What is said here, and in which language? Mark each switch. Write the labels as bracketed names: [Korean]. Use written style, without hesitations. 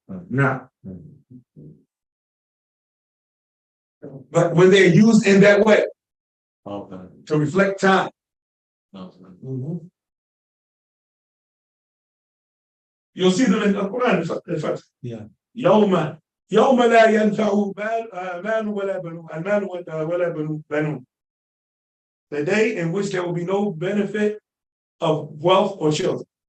[Arabic] نعم. [English] But when they're used in that way, to reflect time. You'll see them in the Quran. Yeah. [Arabic] يوم لا ينفع مال ولا بنون المال ولا بنون. [English] The day in which there will be no benefit of wealth or children.